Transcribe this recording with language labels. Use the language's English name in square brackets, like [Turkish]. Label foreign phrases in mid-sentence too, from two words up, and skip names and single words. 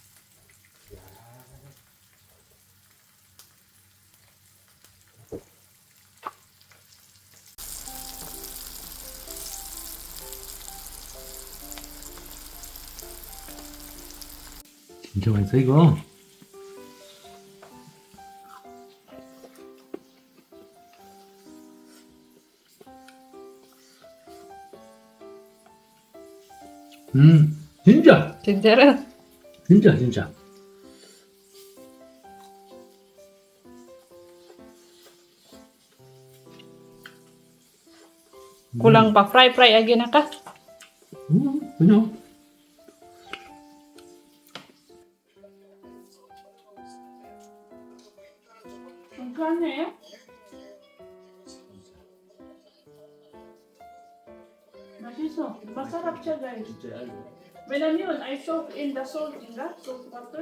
[Korean] 진짜 맛있어 이거. 진짜 Sinjara. 진짜. [Filipino] Kulang pa. [English] Fry again [Filipino] na ka. [Korean] 그냥. [Filipino] Magkano eh? [Korean] Masiso. [Filipino] Masarap siya guys. [Korean] 진짜야 이거. [English] When yun, I soak in the salt in that salt water.